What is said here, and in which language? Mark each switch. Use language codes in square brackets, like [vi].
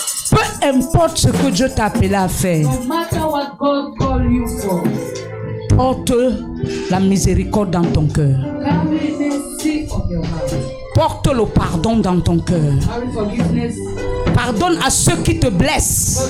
[fr] Peu importe ce que Dieu t'a appelé à faire, [en] No matter what God called you for, [fr] porte la miséricorde dans ton cœur. [en] carry mercy of your heart. [fr] Porte le pardon dans ton cœur. [en] Carry forgiveness. [fr] Pardonne à ceux qui te blessent.